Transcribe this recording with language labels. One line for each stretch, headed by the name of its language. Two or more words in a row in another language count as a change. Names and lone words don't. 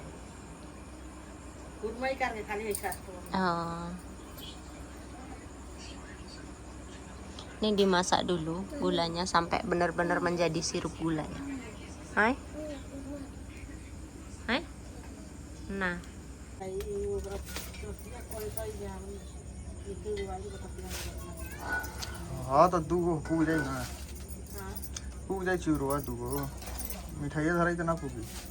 Indonesian: Kurma ikan kali satu. Oh. Ini dimasak dulu gulanya sampai benar-benar menjadi sirup gula ya. Hai? Hai? Nah.
Nepali: त दुगो पुग जाए ना पुग जाए चिउरो दुगो मिठाई धराई त ना पुगी